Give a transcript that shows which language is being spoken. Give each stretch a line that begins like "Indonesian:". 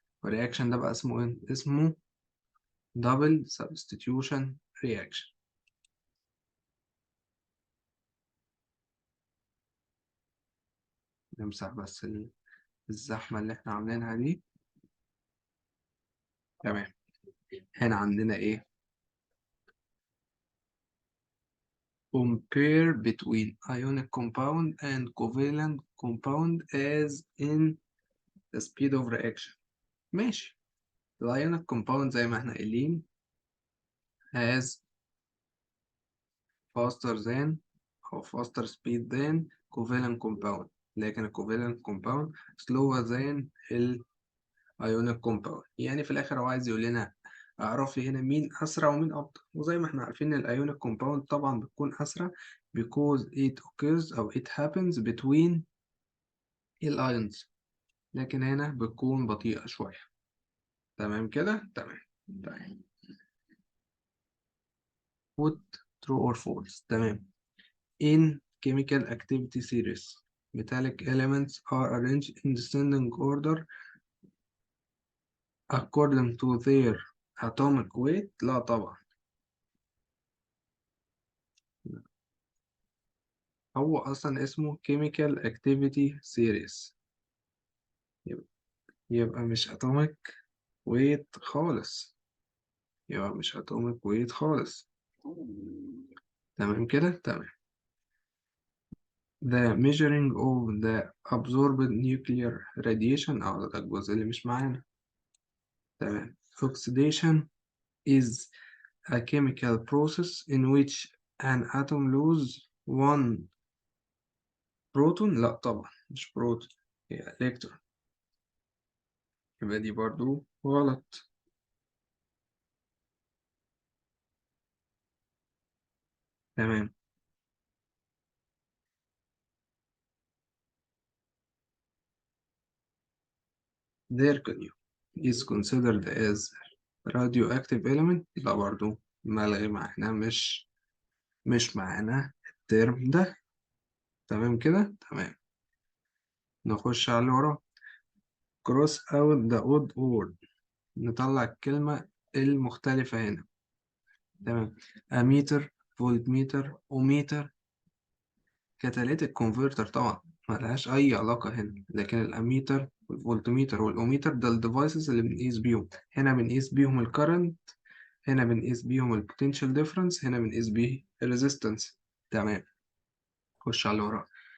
Arabic: والرياكشن ده بقى اسمه ايه؟ اسمه
English: double substitution reaction.
Arabic: نمسح بس الزحمة اللي احنا عاملينها دي. تمام. هنا عندنا ايه؟
English: compare between ionic compound and covalent compound as in the speed of reaction.
Arabic: ماشي.
English: ionic compound
Arabic: زي ما احنا قايلين
English: has faster than أو faster speed than covalent compound.
Arabic: لكن الكوفالنت كومباوند slower than الايونيك كومباوند. يعني في الاخر هو عايز يقول لنا اعرف لي هنا مين اسرع ومين ابطأ. وزي ما احنا عارفين ان الايونيك كومباوند طبعا بتكون اسرع
English: because it occurs او it happens between
Arabic: الايونز، لكن هنا بتكون بطيئة شوية. تمام كده، تمام. طيب
English: put true or false.
Arabic: تمام.
English: In chemical activity series, metallic elements are arranged in descending order according to their atomic weight.
Arabic: لا طبعا، هو أصلا اسمه chemical activity series، يبقى, يبقى مش atomic weight خالص، يبقى مش atomic weight خالص. تمام كده، تمام.
English: The measuring of the absorbed nuclear radiation،
Arabic: أو ده الجزء اللي مش معانا. تمام.
English: Oxidation is a chemical process in which an atom lose one proton.
Arabic: لا طبعا مش بروتون، هي إلكترون، يبقى دي برضو غلط. تمام.
English: Zirconium is considered as radioactive element.
Arabic: لا برضو ملغي معانا، مش معانا الترم ده. تمام كده، تمام. نخش على اللي وراه.
English: cross out the odd word،
Arabic: نطلع الكلمة المختلفة هنا. تمام. أميتر، فولتميتر، أوميتر، كاتاليتيك كونفرتر طبعا ملهاش أي علاقة هنا، لكن الأميتر والفولتميتر والأوميتر ده الديفايسز اللي بنقيس بيهم. هنا بنقيس بيهم الكرنت، هنا بنقيس بيهم البوتنشال ديفرنس، هنا بنقيس بيه الريزيستنس. تمام. خش على اللي وراه.